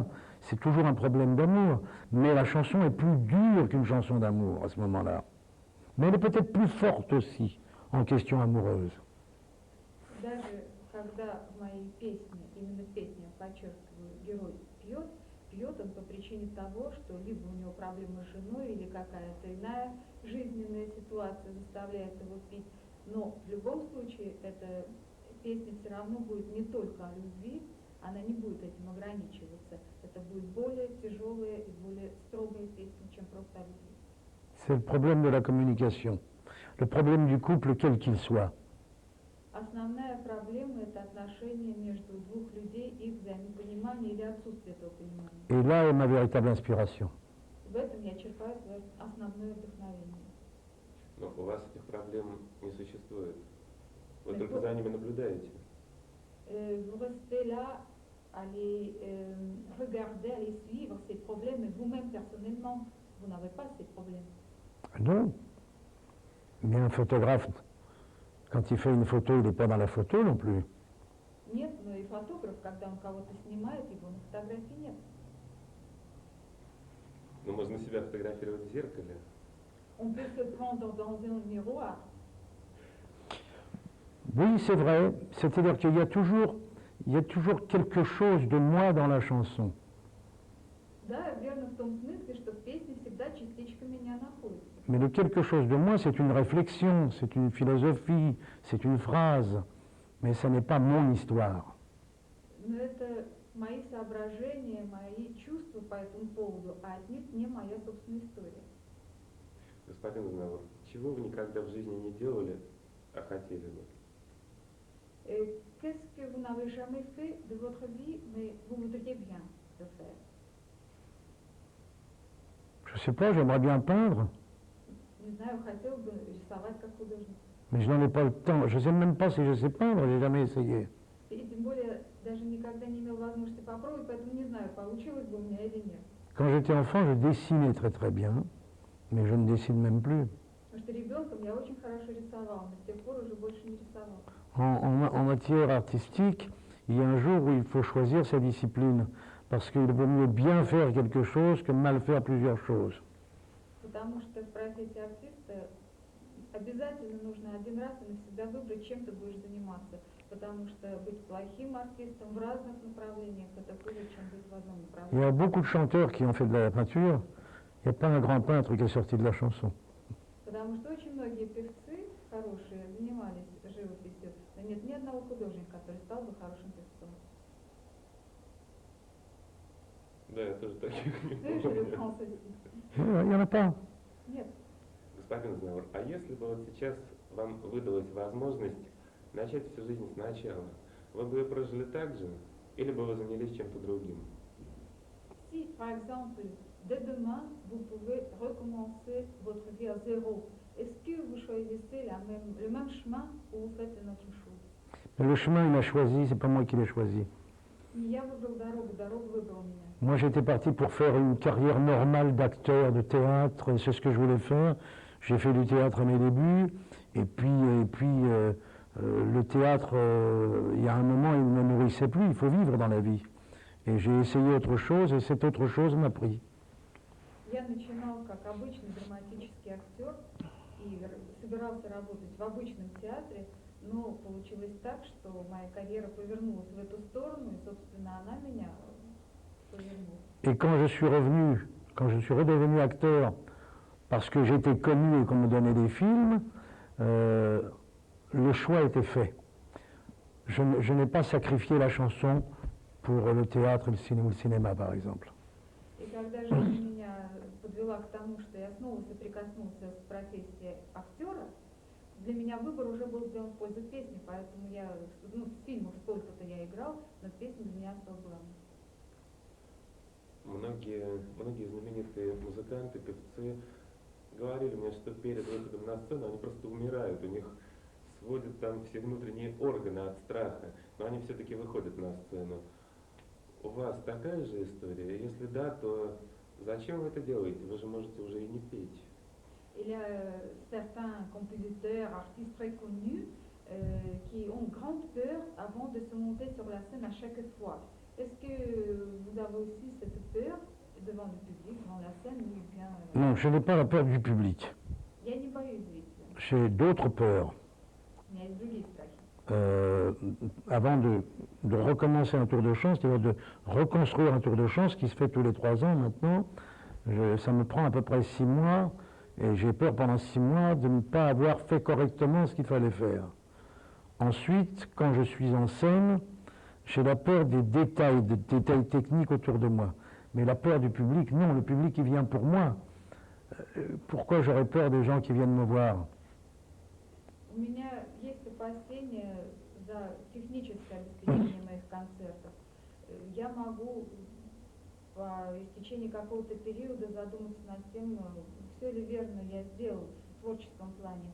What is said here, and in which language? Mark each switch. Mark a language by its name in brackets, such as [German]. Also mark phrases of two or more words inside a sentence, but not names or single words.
[French] C'est toujours un problème d'amour. Mais la chanson est plus dure qu'une chanson d'amour à ce moment-là. Mais elle est peut-être plus forte aussi en question amoureuse. [Russian] Даже когда в моей песне, именно в песне подчеркиваю, герой пьет, пьет он по причине того, что либо у него проблемы с женой, или какая-то иная жизненная ситуация заставляет его пить. Но в любом случае эта песня все равно будет не только о любви, она не будет этим ограничиваться. Это будет более тяжелая и более строгая песня, чем просто о любви. [French] C'est le problème de la communication, le problème du couple quel qu'il soit. [Russian] Основная проблема – это отношения между двух людей, их взаимопонимание или отсутствие этого понимания. [French] Et là est ma véritable inspiration. [Russian] В этом я черпаю свое основное вдохновение. Но у вас этих проблем не существует. Вы Так только вот. за ними наблюдаете. [French] Vous restez là à les regarder, à les suivre, ces problèmes, mais vous-même personnellement, vous n'avez pas ces problèmes. Non. Mais un photographe, quand il fait une photo, il n'est pas dans la photo non plus. [Russian] Нет, но и фотограф, когда он кого-то снимает, его на фотографии нет. Но можно себя фотографировать в зеркале. [French] On peut se prendre dans un miroir. Oui, c'est vrai. C'est-à-dire qu'il y a toujours quelque chose de moi dans la chanson. [Russian] Да, верно в том смысле, что в песне всегда частичка меня находится. [French] Mais le quelque chose de moi, c'est une réflexion, c'est une philosophie, c'est une phrase. Mais ça n'est pas mon histoire. [Russian] Но это мои соображения, мои чувства по этому поводу, а отнюдь не моя собственная история. Господин Знавор, чего вы никогда в жизни не делали, а хотели бы? [French] Qu'est-ce que vous n'avez jamais fait de votre vie, mais vous voudriez bien le faire? Je ne sais pas, j'aimerais bien peindre, [Russian] Не знаю, хотел бы рисовать как художник. [French] mais je n'en ai pas le temps. Je ne sais même pas si je sais peindre, j'ai jamais essayé. [Russian] И тем более даже никогда не имел возможности попробовать, поэтому не знаю, получилось бы у меня или нет. [French] Quand j'étais enfant, je dessinais très très bien, mais je ne dessine même plus. [Russian] Потому что ребенком я очень хорошо рисовал, но с тех пор уже больше не рисовал. [French] En matière artistique, il y a un jour où il faut choisir sa discipline, parce qu'il vaut mieux bien faire quelque chose que mal faire plusieurs choses. [Russian] Потому что в профессии артиста обязательно нужно один раз и навсегда выбрать, чем ты будешь заниматься. Потому что быть плохим артистом в разных направлениях – это хуже, чем быть в одном [French] Il y a [Russian] направлении. [French] beaucoup de chanteurs qui ont fait de la peinture. Il n'y a pas un grand peintre qui est sorti de la chanson. [Russian] Потому что очень многие певцы хорошие занимались живописью, но нет ни одного художника, который стал бы хорошим певцом. Да, я тоже таких не Ну и помню. [French] je le pense aussi. Il n'y en a pas. [Russian] Нет. Господин Знавор, а если бы вот сейчас вам выдалась возможность начать всю жизнь сначала, вы бы ее прожили так же, или бы вы занялись чем-то другим? [French] Si, par exemple, dès demain, vous pouvez recommencer votre vie à zéro, est-ce que vous choisissez le même chemin ou vous faites une autre chose? Mais le chemin, il m'a choisi, c'est pas moi qui l'ai choisi. [Russian] Не я выбрал дорогу, дорога выбрала меня. [French] Moi, j'étais parti pour faire une carrière normale d'acteur, de théâtre, c'est ce que je voulais faire. J'ai fait du théâtre à mes débuts, et puis le théâtre, il y a un moment, il ne me nourrissait plus, il faut vivre dans la vie. Et j'ai essayé autre chose, et cette autre chose m'a pris. [Russian] Я начинал как обычный драматический актер и собирался работать в обычном театре, но получилось так, что моя карьера повернулась в эту сторону, и, собственно, она меня повернула. [French] Et quand je suis redevenu acteur, parce que j'étais connu et qu'on me donnait des films, le choix était fait. Je n'ai pas sacrifié la chanson pour le théâtre ou le cinéma, par exemple. [Russian] И когда жизнь меня подвела к тому, что я снова соприкоснулся с профессией актера, для меня выбор уже был сделан в пользу песни, поэтому я, в фильмах столько-то я играл, но песня для меня стала главной. Многие знаменитые музыканты, певцы говорили мне, что перед выходом на сцену они просто умирают, у них сводят там все внутренние органы от страха, но они все-таки выходят на сцену. У вас такая же история? Если да, то зачем вы это делаете? Вы же можете уже и не петь. [French] Il y a certains compositeurs, artistes très connus qui ont grande peur avant de se monter sur la scène à chaque fois. Est-ce que vous avez aussi cette peur devant le public, devant la scène, ou bien... Non, je n'ai pas la peur du public. [Russian] Я не боюсь зрителя. [French] J'ai d'autres peurs. [Russian] У меня есть другие страхи. [French] avant de recommencer un tour de chant, c'est-à-dire de reconstruire un tour de chant, ce qui se fait tous les 3 ans maintenant. Ça me prend à peu près 6 mois, et j'ai peur pendant 6 mois de ne pas avoir fait correctement ce qu'il fallait faire. Ensuite, quand je suis en scène, j'ai la peur des détails techniques autour de moi. Mais la peur du public, non, le public il vient pour moi. Pourquoi j'aurais peur des gens qui viennent me voir? [Russian] У меня есть опасения за техническое обеспечение моих концертов. Я могу по истечении какого-то периода задуматься над тем, все ли верно я сделал в творческом плане.